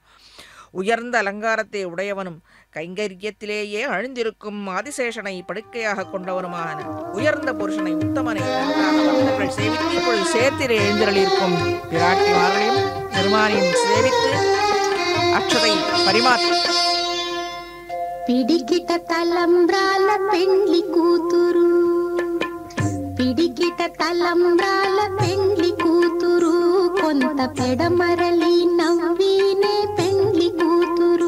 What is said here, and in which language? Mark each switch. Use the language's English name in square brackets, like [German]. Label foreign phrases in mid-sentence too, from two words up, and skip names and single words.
[Tamil] உயர்ந்த அலங்காரத்தை உடையவனும் கைங்கரியத்திலேயே அழிந்திருக்கும் ஆதிசேஷனை படுக்கையாக கொண்டவனுமான உயர்ந்த புருஷனை உத்தமனை பக்தர்கள் சேவித்து இப்பொழுது சேர்த்திலே எழுந்தருளியிருக்கும் பிராட்டிமார்களையும் பெருமானையும் சேவித்து அக்ஷதை பரிமாற்ற [Telugu] పిడికిట తలంబ్రాల పెండ్లి కూతురు, పిడికిట తలంబ్రాల పెండ్లి కూతురు, కొంత పెడమరలి నవ్వినే పెండ్లి కూతురు.